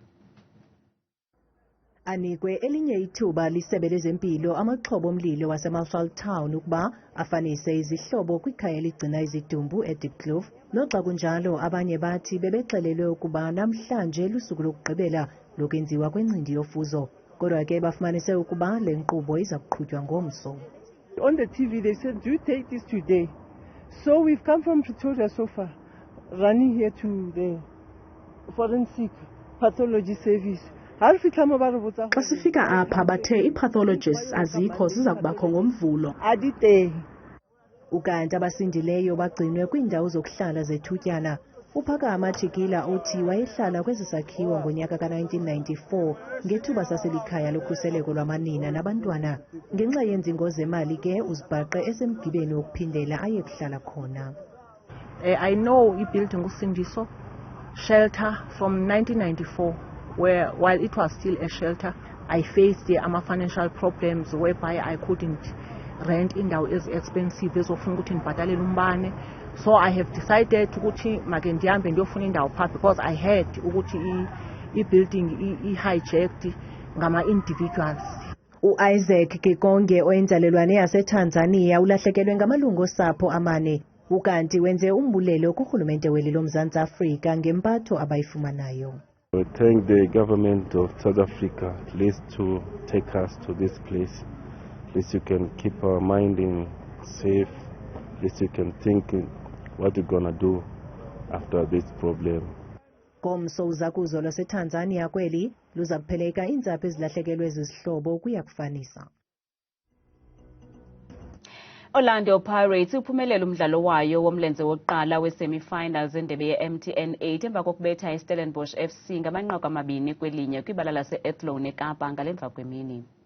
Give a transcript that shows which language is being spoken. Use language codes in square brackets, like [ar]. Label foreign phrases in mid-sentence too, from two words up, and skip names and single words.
[xh] Anikwe elinye ithuba lisebe lezempilo amaxhoba omlilo waseMarshall Town ukuba afanise izihlobo kwikhaya eligcina izidumbu eDiepkloof. Noxa kunjalo abanye bathi bebexelelwe ukuba namhlanje lusuku lokugqibela lokwenziwa kwencindi yofuzo. Kodwa ke bafumanise ukuba le nkqubo iza kuqhutywa ngomso. [en] On the TV they said do take this today. So we've come from Pretoria so far, running here to the forensic pathology service. [xh] Xa sifika apha bathe ii-pathologists azikho ziza kubakho ngomvulo. Adide. Ukanti abasindileyo bagcinwe kwiindawo zokuhlala zethutyana. uphakama Jikila uthi wayehlala kwesi sakhiwo ngonyaka ka-1994 ngethuba saselikhaya lokhuseleko lwamanina nabantwana. Ngenxa yenzingo zemali ke uzibhaqe esemgibeni wokuphindela aye kuhlala khona. [en] I know i-building uSindiso shelter from 1994 while it was still a shelter I faced financial problems whereby I couldn't rent indawo expensive [zu] ezofuna ukuthi ngibhadalele umbane. [en] So I have decided ukuthi make [xh] ndihambe ndiyofuna indawo phaa [en] because I heard [xh] ukuthi i-building i-hijacked ngama-individuals. U-Isaac Kikonge oyinzalelwane yaseTanzania ulahlekelwe ngamalungu osapho amane. Ukanti wenze umbulelo kurhulumente weli loMzantsi Afrika ngempatho abayifumanayo. [en] We thank the government of South Africa at least to take us to this place. At least you can keep our mind in safe. At least you can think what you're gonna do after this problem. [xh] Komso uzakuzo lwaseTanzania kweli luza kupheleka iintsapho ezilahlekelwe zizihlobo kuyakufanisa. Orlando Pirates uphumelele umdlalo wayo womlenze wokuqala we-semi-finals endebe ye-MTN 8 emva kokubetha iStellenbosch FC ngamanqaku 2-1 kwibala lase-Athlone eKapa ngalemva kwemini.